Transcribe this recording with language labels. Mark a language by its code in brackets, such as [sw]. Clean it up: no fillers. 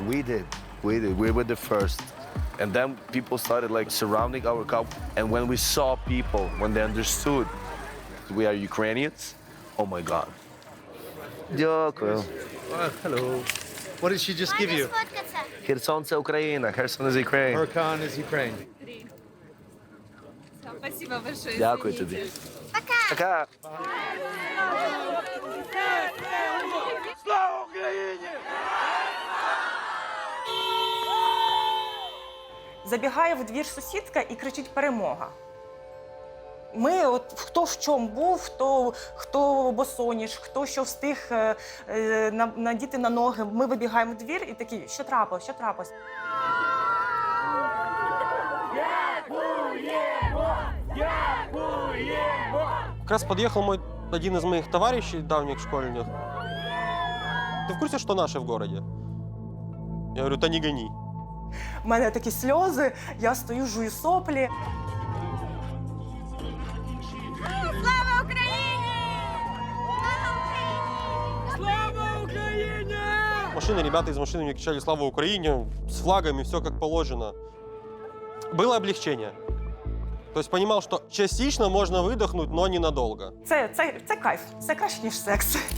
[en] We did. We were the first. And then people started surrounding our car. And when we saw people, when they understood we are Ukrainians, oh my God. [uk] Дякую. [en] Hello. What did she just give you? [uk] Kherson це Україна. [en] Kherson is Ukraine. Kherson is Ukraine. [uk] Дякую тобі. Пока. Слава Україні! Забігає в двір сусідка і кричить «Перемога!». Ми, хто в чому був, хто босоніж, хто що встиг надіти на ноги, ми вибігаємо в двір і такі, що трапилось, що трапилось? [ru] Как раз подъехал один из моих товарищей, давних школьных. Ты в курсе, что наши в городе? Я говорю, да не гони. [uk] У мене такі сльози, я стою, жую соплі. Слава Україні! [ru] Слава Украине! Машины, ребята из машины мне кричали «Слава Украине!» с флагами, все как положено. Было облегчение. То есть понимал, что частично можно выдохнуть, но ненадолго. [uk] Це кайф, це краще, ніж секс.